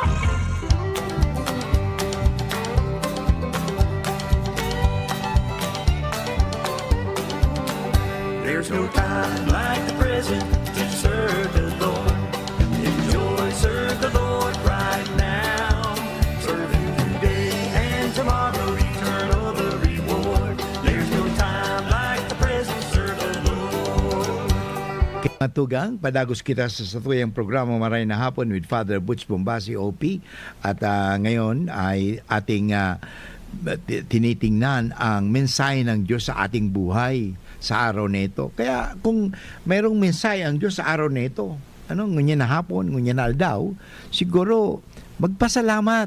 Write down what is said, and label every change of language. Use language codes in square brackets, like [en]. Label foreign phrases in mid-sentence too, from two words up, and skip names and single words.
[en] There's no time like the present to serve the Lord. Enjoy, serve the Lord right now. Serve Him today and tomorrow, eternal the reward. There's no time like the present, serve the Lord. [bik] Matugang, padagos kita sa satuyang programa Maray na Hapon with Father Butch Bombasi, OP. [tl] At ngayon ay ating tinitingnan ang mensahe ng Diyos sa ating buhay sa araw nito. Kaya kung mayroong mensahe ang Diyos sa araw nito, [bik] ngunyan na hapon, ngunyan na aldaw, [tl] siguro magpasalamat.